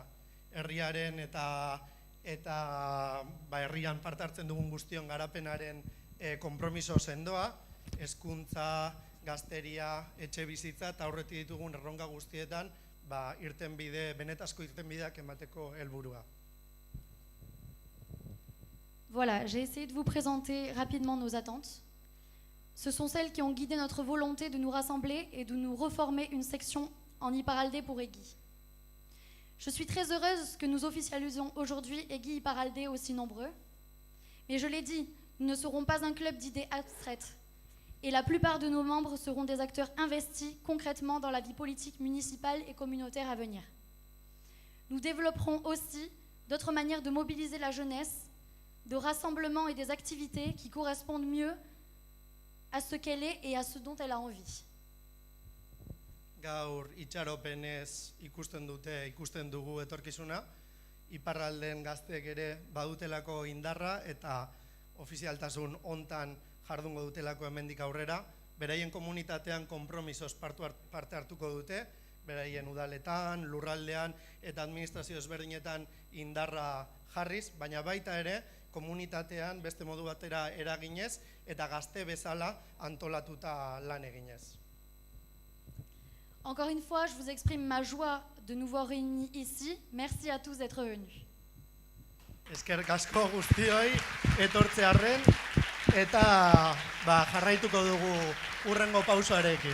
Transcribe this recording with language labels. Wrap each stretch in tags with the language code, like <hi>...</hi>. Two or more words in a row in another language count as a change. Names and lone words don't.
<eu>Herriaren eta herrian parte hartzen dugun guztion garapenaren konpromiso sendoa, hezkuntza, gazteria, etxe bizitza eta aurretik ditugun erronka guztietan benetazko irtenbideak emateko helburua.</eu> <fr>Voilà, j'ai essayé de vous présenter rapidement nos attentes. Ce sont celles qui ont guidé notre volonté de nous rassembler et de nous reformer une section en Iparralde pour Egi. Je suis très heureuse que nous officialisions aujourd'hui Egi Iparralde aussi nombreux. Mais je l'ai dit, nous ne serons pas un club d'idées abstraites. Et la plupart de nos membres seront des acteurs investis concrètement dans la vie politique municipale et communautaire à venir. Nous développerons aussi d'autres manières de mobiliser la jeunesse, de rassemblements et des activités qui correspondent mieux à ce qu'elle est et à ce dont elle a envie.</fr> <eu>Gaur itxaropenez ikusten dugu etorkizuna, iparralden gazteek ere badutelako indarra eta ofizialtasun hontan jardungo dutelako hemendik aurrera, beraien komunitatean konpromisoz parte hartuko dute, beraien udaletan, lurraldean eta administrazio ezberdinetan indarra jarriz, baina baita ere komunitatean beste modu batera eraginez eta gazte bezala antolatuta lan eginez.</eu> <fr>Encore une fois, je vous exprime ma joie de nous voir réunis ici. Merci à tous d'être venus.</fr> <eu>Eskerrik asko guztioi etortzearren eta jarraituko dugu hurrengo pausoarekin.</eu>